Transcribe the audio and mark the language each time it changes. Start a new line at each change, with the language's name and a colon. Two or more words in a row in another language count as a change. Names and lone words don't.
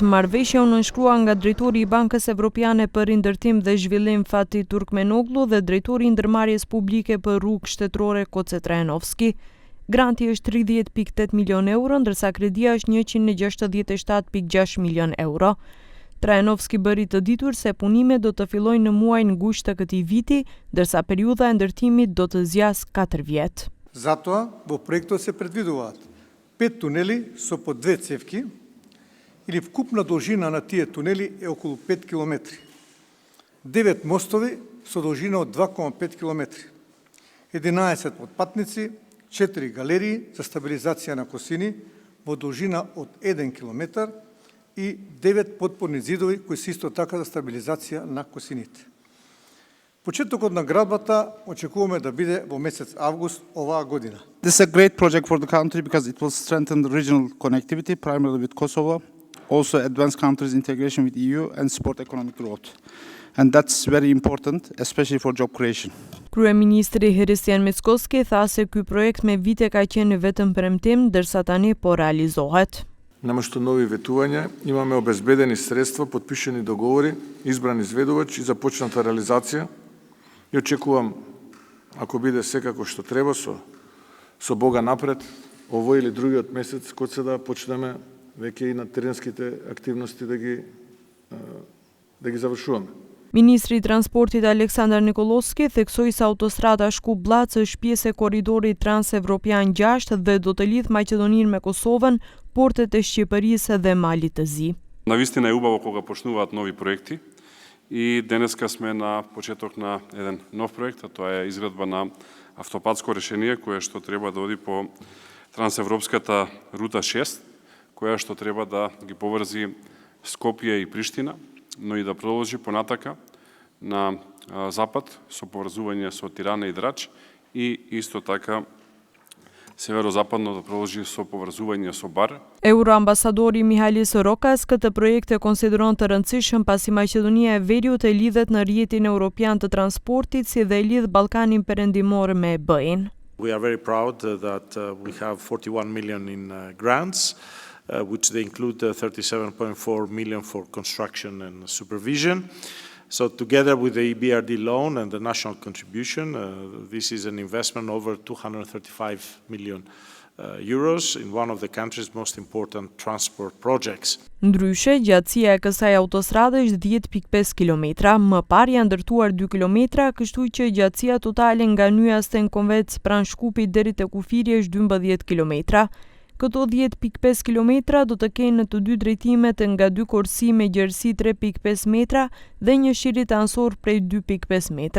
Albanian: Marrëveshja u nënshkrua nga drejtori i Bankës Evropiane për Rindërtim dhe Zhvillim Fatih Turkmenoglu dhe drejtori i ndërmarrjes publike për rrugë shtetërore Koce Trajanovski. Granti është 30.8 milion euro, ndërsa kredia është 167.6 milion euro. Trajanovski bëri të ditur se punimet do të fillojnë në muajin gusht të këtij viti, ndërsa periudha e ndërtimit do të zgjasë 4 vjet.
Macedonian: Затоа во проектот се предвидуваат 5 тунели со по 2 цевки или вкупна должина на тие тунели е околу 5 км. 9 мостови со должина од 2,5 км. 11 потпатници, 4 галерии за стабилизација на косини во должина од 1 км и 9 подпорни зидови кои се исто така за стабилизација на косините. Почетокот на градбата очекуваме да биде во месец август оваа година.
English: This is a great project for the country because it will strengthen the regional connectivity, primarily with Kosovo, also advance countries' integration with EU and support economic growth. And that's very important, especially for job creation.
Albanian: Kryeministri Hristijan Mickoski tha se ky projekt me vite ka qenë vetëm premtim, ndërsa tani po realizohet.
Macedonian: Наместо нови ветувања, имаме обезбедени средства, подпишани договори, избрани изведувач и започната реализација. И очекувам, ако биде секако што треба, со Бога напред, овој или другиот месец, кога се да почнеме веќе и на теренските активности да ги завршуваме.
Albanian: Ministri i Transportit Aleksandar Nikolovski theksoi se autostrada Shkup-Blac është pjesë e korridorit Trans-Evropian 6 dhe do të lidh Maqedoninë me Kosovën, portet e Shqipërisë dhe Malit të Zi.
Macedonian: Навистина е убаво кога почнуваат нови проекти и денеска сме на почеток на еден нов проект, а тоа е изградба на автопатско решение кое што треба да оди по трансевропската рута 6, која што треба да ги поврзи Скопје и Приштина, но и да продолжи понатака на запад со поврзување со Тирана и Драч и исто така северозападно да продолжи со поврзување со Бар.
Albanian: Euroambasadori Mihalis Rokas këtë projekt e konsideron të rëndësishëm pasi Maqedonia e Veriut e lidhet në rrjetin evropian të transportit si dhe e lidh Ballkanin Perëndimor me BE-n.
English: We are very proud that we have 41 million in grants, which they include 37.4 million for construction and supervision. So together with the EBRD loan and the national contribution, this is an investment over 235 million euros in one of the country's most important transport projects.
Albanian: Ndryshe, gjatësia e kësaj autostrade është 10.5 km, më parë janë ndërtuar 2 km, kështu që gjatësia totale nga Nyja Stenkovec pranë Shkupit deri te Kufiri është 12 km. Këto 10.5 km do të kenë në të dy drejtimet nga 2 korsi me gjerësi 3.5 metra dhe një shirit ansor prej 2.5 metrash.